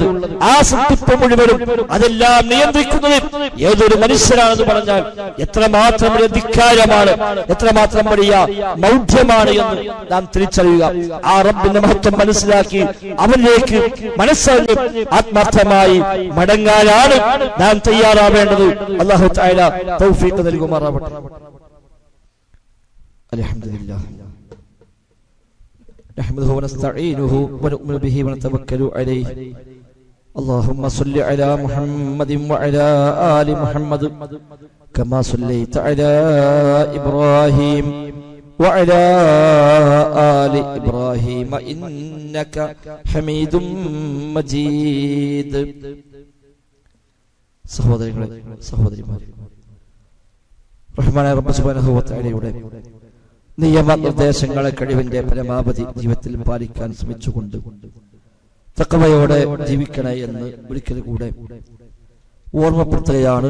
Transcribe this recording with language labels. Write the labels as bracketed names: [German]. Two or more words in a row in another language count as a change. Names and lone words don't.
[Malayalam] ആ സൃഷ്ടിപ്പ് മുഴുവനും അതെല്ലാം നിയന്ത്രിക്കുന്നത് ഏതൊരു മനുഷ്യനാണെന്ന് പറഞ്ഞാൽ എത്രമാത്രം വലിയ ധിക്കാരമാണ്, എത്രമാത്രം വലിയ മൗഢ്യമാണ് എന്ന് നാം തിരിച്ചറിയുക. ആ റബ്ബിന്റെ മഹത്വം മനസ്സിലാക്കി അവനിലേക്ക് മനസ്സറിഞ്ഞ് ആത്മാർത്ഥമായി മടങ്ങാനാണ് നാം തയ്യാറാവേണ്ടത്. അല്ലാഹു തആല തൗഫീഖ് നൽകുമാറാവട്ടെ. [Arabic] الحمد لله نحمده ونستعينه ونؤمن به ونتوكل عليه. اللهم صل على محمد وعلى آل محمد كما صليت على إبراهيم وعلى آل إبراهيم إنك حميد مجيد. [Malayalam] സഹോദരങ്ങളെ സഹോദരിമാരെ, റഹ്മാനായ റബ്ബ് സുബ്ഹാനഹു വ തആലയുടെ നിയമനിർദ്ദേശങ്ങളെ കഴിവിന്റെ പരമാവധി ജീവിതത്തിൽ പാലിക്കാൻ ശ്രമിച്ചുകൊണ്ട് തഖ്വയോടെ ജീവിക്കണേ എന്ന് ഒരിക്കൽ കൂടെ ഓർമ്മപ്പെടുത്തുകയാണ്.